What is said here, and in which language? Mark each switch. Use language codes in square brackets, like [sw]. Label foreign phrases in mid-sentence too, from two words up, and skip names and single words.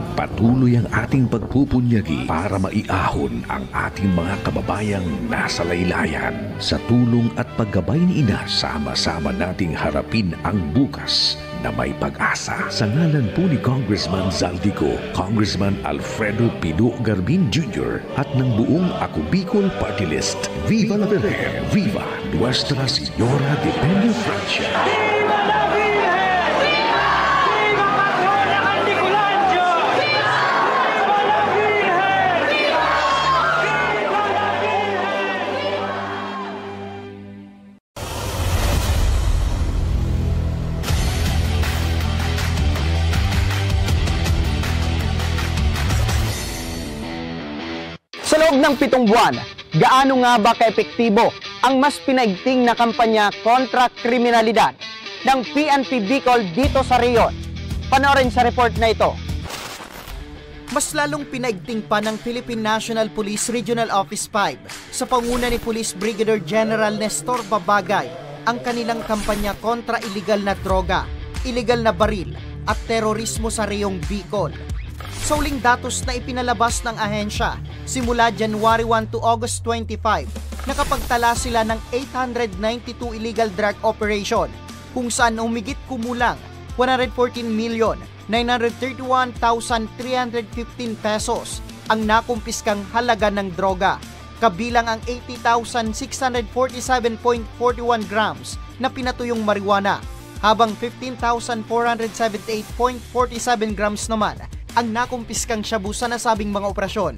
[tl] Patuloy ang ating pagpupunyagi para maiahon ang ating mga kababayang nasa laylayan. Sa tulong at paggabay ni Ina, sama-sama nating harapin ang bukas na may pag-asa. Sa ngalan po ni Congressman Zaldico, Congressman Alfredo Pino Garbin Jr. at ng buong Ako Bicol Party List, [es] Viva la Virgen! Viva Nuestra Señora de Peña Francia! Viva la Virgen! Viva Patrona Candiculandio! Viva la Virgen! Viva la Virgen! [tl] Sa loob ng 7 buwan, gaano nga ba kaepektibo ang mas pinaigting na kampanya kontra kriminalidad ng PNP Bicol dito sa rehiyon? Panoorin sa report na ito. Mas lalong pinaigting pa ng Philippine National Police Regional Office 5 sa panguna ni Police Brigadier General Nestor Babagay ang kanilang kampanya kontra iligal na droga, iligal na baril at terorismo sa rehiyong Bicol. Sa uling datos na ipinalabas ng ahensya, simula [en] January 1 to August 25, [tl] nakapagtala sila ng 892 [en] illegal drug operation, [tl] kung saan humigit kumulang 114,931,315 pesos ang nakumpiskang halaga ng droga, kabilang ang 80,647.41 grams na pinatuyong marijuana, habang 15,478.47 grams naman ang nakumpiskang shabu sa nasabing mga operasyon.